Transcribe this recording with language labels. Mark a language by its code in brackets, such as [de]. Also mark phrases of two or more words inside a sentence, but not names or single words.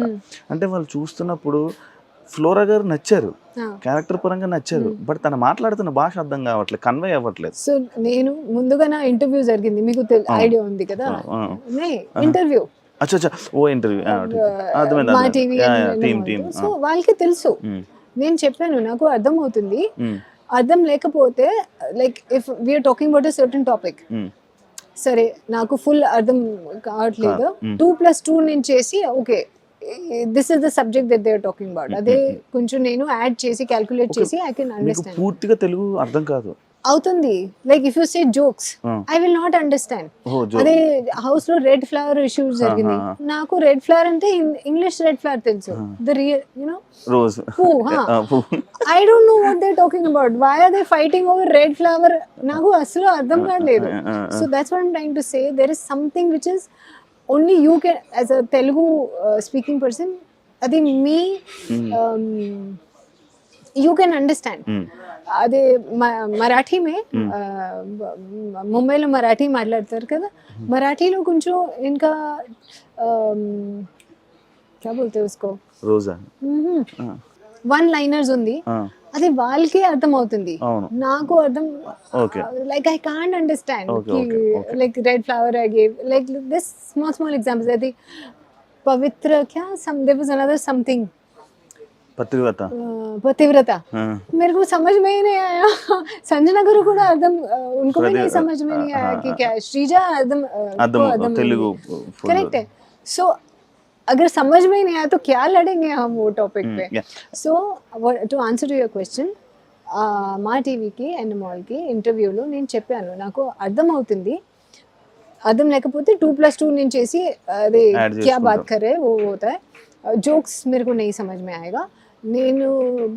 [te] అంటే వాళ్ళు చూస్తున్నప్పుడు ఫ్లోరా గారు నచ్చారు, క్యారెక్టర్ పరంగా నచ్చారు, బట్ తను మాట్లాడుతున్న భాష అర్థం కావట్లేదు, కన్వే అవ్వట్లేదు. సో నేను ముందుగా నా ఇంటర్వ్యూ జరిగింది, మీకు ఐడియా ఉంది కదా, ఇంటర్వ్యూ [hi] अच्छा ओ ఇంటర్వ్యూ [te] మా టీవీ. సో వాళ్ళకి తెలుసు, నేను చెప్పాను నాకు అర్థం అవుతుంది. అర్థం లేకపోతే [en] like if we're talking about a certain topic, [te] సరే నాకు ఫుల్ అర్థం కావట్లేదు, [en] 2+2 [te] నేను చేసి [en] okay this is the subject that they are talking about, [te] అదే కొంచెం నేను యాడ్ చేసి క్యాల్కులేట్ చేసి [en] I can understand. [te] పూర్తిగా తెలుగు అర్థం కాదు అవుతుంది. [en] like if you say jokes I will not understand. [te] అదే హౌస్ లో [en] red flower issue [te] జరిగింది, నాకు [en] red flower [te] అంటే [en] English red flower [te] తెలుసు, [en] the real you know రోజ్ I don't know what they talking about, why are they fighting over red flower, [te] నాకు అసలు అర్థం కావట్లేదు. [en] so that's what I'm trying to say, there is something which is only you can as a Telugu speaking person, [te] అది మీ [en] you can understand. [te] అదే మరాఠీ మే ముంబైలో మరాఠీ మాట్లాడతారు కదా, మరాఠీలో కొంచెం ఇంకా [hi] क्या बोलते हैं उसको, [te] రోజా [en] one liners [te] ఉంది, అది వాళ్ళకి అర్థం అవుతుంది, నాకు అర్థం [en] like I can't understand. like red flower I gave like this small examples. [te] అది పవిత్ర [hi] क्या [en] there was another something, [hi] पतिव्रता मेरे को समझ में ही नहीं आया. संजना गुरु को एकदम उनको भी नहीं समझ में नहीं आया कि क्या श्रीजा एकदम तेलुगु करेक्ट है. सो अगर समझ में ही नहीं आया तो क्या लड़ेंगे हम वो टॉपिक पे. [en] so to answer to your question, [te] మా టీవీకి అండ్ మాల్కి ఇంటర్వ్యూలో నేను చెప్పాను నాకు అర్థం అవుతుంది, అర్థం లేకపోతే 2+2 నేను చేసి అదే [hi] क्या बात कर रहे वो होता है, जोक्स मेरे को नहीं समझ में आएगा. [te] నేను